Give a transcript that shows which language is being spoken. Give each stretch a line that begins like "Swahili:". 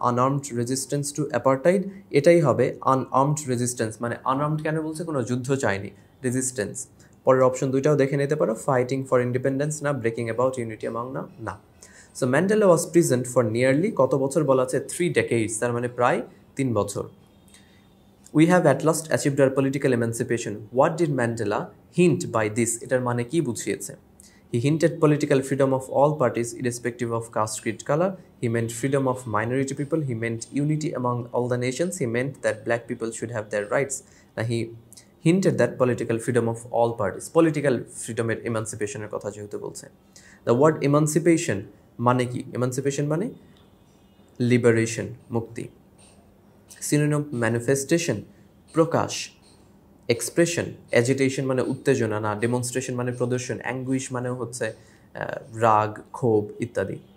English: unarmed resistance to apartheid,
Bangla: এটাই হবে
English: Unarmed resistance, মানে unarmed কেন বলছে?
Bangla: কোনো যুদ্ধ চায়নি, রেজিস্ট্যান্স। পরের অপশন দুইটাও দেখে নিতে পারো,
English: fighting for independence,
Bangla: না।
English: Breaking about unity among, না। না। So Mandela was present for nearly,
Bangla: কত বছর বলা আছে? 3 decades, তার মানে প্রায় 3 বছর।
English: We have at last achieved our political emancipation. What did Mandela hint by this?
Bangla: এটার মানে কি বুঝিয়েছে?
English: He hinted political freedom of all parties irrespective of caste, creed, color. He meant freedom of minority people. He meant unity among all the nations. He meant that black people should have their rights. Now he hinted that political freedom of all parties. Political freedom
Bangla: এর emancipation এর কথা যেহেতু বলছে।
English: The word emancipation
Bangla: মানে কি? Emancipation মানে liberation, মুক্তি। Synonym manifestation, প্রকাশ। Expression, agitation মানে উত্তেজনা, না। ডেমনস্ট্রেশন মানে প্রদর্শন। অ্যাঙ্গুইশ মানে হচ্ছে রাগ, ক্ষোভ ইত্যাদি।